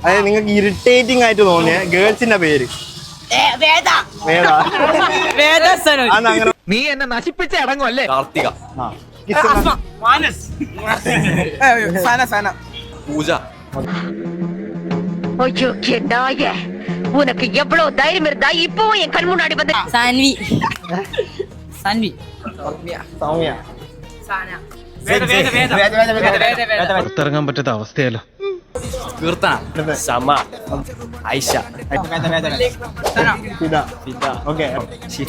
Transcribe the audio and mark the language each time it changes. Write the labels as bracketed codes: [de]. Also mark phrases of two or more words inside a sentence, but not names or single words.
[ml] അതായത് നിങ്ങൾക്ക് ഇറിറ്റേറ്റിംഗ് ആയിട്ട് തോന്നിയ ഗേൾസിന്റെ പേര്. അങ്ങനെ നീ എന്നെ നശിപ്പിച്ച അടങ്ങുമല്ലേ? കാർത്തിക, പൂജ. [ta] ஐயோ நாய உனக்கு எவ்வளவு தைரியம் இருந்தா இப்பவும் என் கண் முன்னாடி வந்து [ml] സാൻവി സൗമ്യ. പുറത്തിറങ്ങാൻ പറ്റാത്ത അവസ്ഥയല്ലോ. കീർത്തന, സമ, ഐഷ, ഫിദ. ഓക്കെ. ഷിഫ,